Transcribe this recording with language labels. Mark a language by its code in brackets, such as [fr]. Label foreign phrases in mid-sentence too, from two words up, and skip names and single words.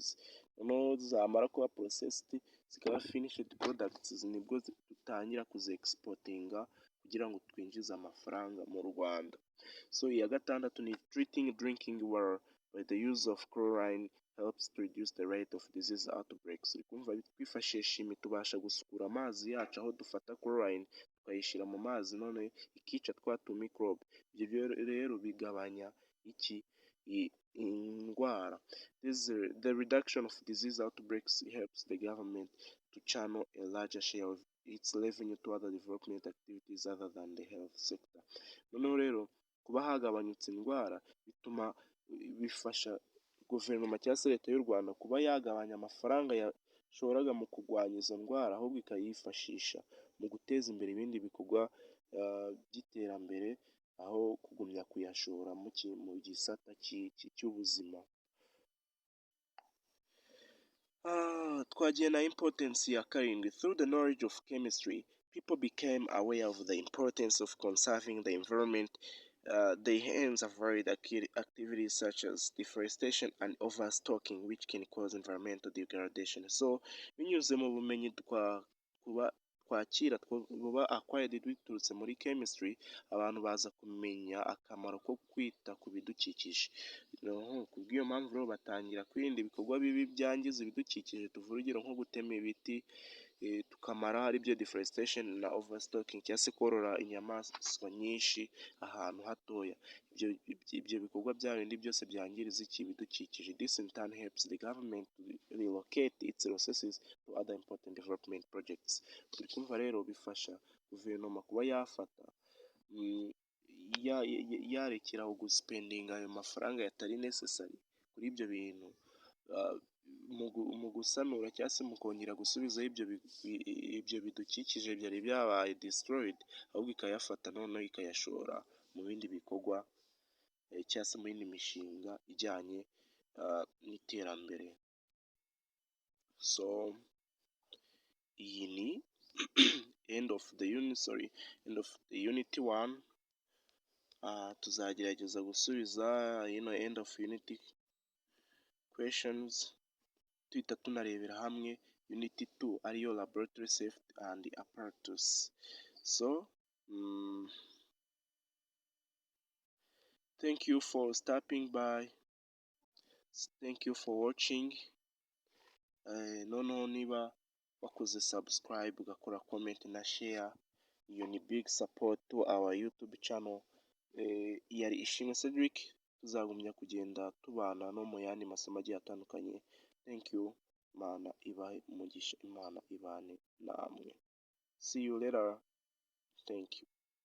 [rw] Noneho zamara kuba processed zikaba [en] finished products, [rw] nibwo dutangira kuzi exportinga kugira ngo twinjize amafaranga mu Rwanda. [en] So [rw] iya gatandatu ni [en] treating drinking water by the use of chlorine helps to reduce the rate of disease outbreaks. [rw] Kumva twifashisha tubasha gusukura amazi yacu aho dufata chlorine tukayishyira mu mazi, none ikica twa microbe. Ibyo rero bigabanya indwara. [en] The reduction of disease outbreaks helps the government to channel a larger share of its revenue to other development activities other than the health sector. [rw] Noneho rero kuba hagabanyutse indwara bifasha guverinoma cyangwa se leta y'u Rwanda kuba yagabanya amafaranga yashoraga mu kurwanya izo ndwara, ahubwo ikayifashisha mu guteza imbere ibindi bikorwa by'iterambere, aho kugumya kuyashora mu gisata cy'ubuzima. Twagiye na importance ya karindwi. [en] Through the knowledge of chemistry, people became aware of the importance of conserving the environment. They hence avoid activities such as deforestation and overstocking, which can cause environmental degradation. [rw] So binyuze mu bumenyi twakira buba acquired biturutse muri chemistry, abantu baza kumenya akamaro ko kwita ku bidukikije. Kubw'iyo mpamvu rero batangira kwirinda ibikorwa bibi byangiza ibidukikije. Tuvuga urugero nko gutema ibiti tukamara, ari byo deforestation na overstocking cyangwa se korora inyamaswa nyinshi ahantu hatoya. Ibyo bikorwa bya bindi byose byangiriza ibidukikije. [en] This in turn helps the government to relocate its resources to other important development projects. [rw] Turi kumva rero bifasha guverinoma kuba yafata yarekeraho guspendinga ayo mafaranga yatari necessary kuri ibyo bintu, mu gusanura cyangwa se mu kongera gusubizaho ibyo bidukikije byari byabaye destroyed, ahubwo ikayafata noneho ikayashora mu bindi bikorwa cyangwa se mu yindi mishinga ijyanye n'iterambere. [en] So [rw] iyi ni [en] end of the unit 1. [rw] Tuzagerageza gusubiza [en] end of unity questions [rw] tuhita tunarebera hamwe unit 2 ariyo [en] laboratory safety and apparatus. So thank you for stopping by, thank you for watching. [rw] Noneho niba wakoze subscribe ugakora comment na share, iyo ni [en] big support to our YouTube channel. [rw] Yari Ishimwe Cedric, tuzagumya kugenda tubana no mu yandi masomo agiye atandukanye. [en] Thank you. [rw] Imana ibahe umugisha, Imana ibane namwe. [en] See you later. Thank you.